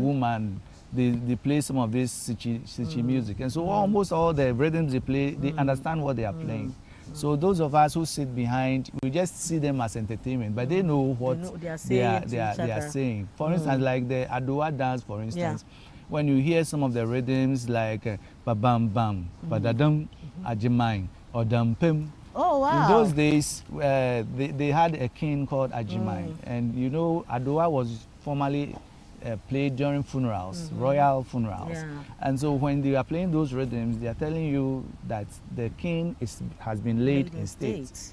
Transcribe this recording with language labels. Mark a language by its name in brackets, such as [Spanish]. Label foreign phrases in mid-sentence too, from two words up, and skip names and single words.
[English] a woman, they play some of this Sichi music. And so almost all the rhythms they play, they understand what they are playing. So those of us who sit behind, we just see them as entertainment, but they know what they are they saying to each are other. saying. For instance, like the Adowa dance, for instance, when you hear some of the rhythms like ba-bam bam, ba-da-dum, ajimai, or dam-pim. Oh, wow. In those days, they had a king called Ajimai, and you know, Adowa was formerly played during funerals, royal funerals. Yeah. And so when they are playing those rhythms, they are telling you that the king has been laid in state.